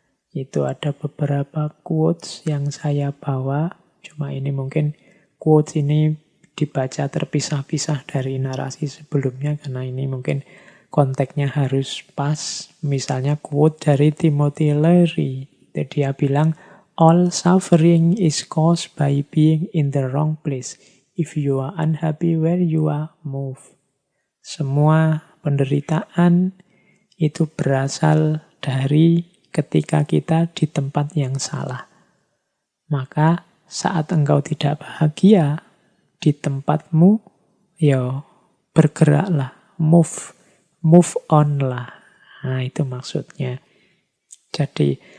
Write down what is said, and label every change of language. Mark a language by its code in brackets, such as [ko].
[id] Itu ada beberapa quotes yang saya bawa, cuma ini mungkin quotes ini dibaca terpisah-pisah dari narasi sebelumnya karena ini mungkin konteksnya harus pas. Misalnya quote dari Timothy Leary. Dia bilang, [en] all suffering is caused by being in the wrong place. If you are unhappy where you are, move. [id] Semua penderitaan itu berasal dari ketika kita di tempat yang salah. Maka saat engkau tidak bahagia di tempatmu, ya bergeraklah, move on lah. Nah, itu maksudnya. Jadi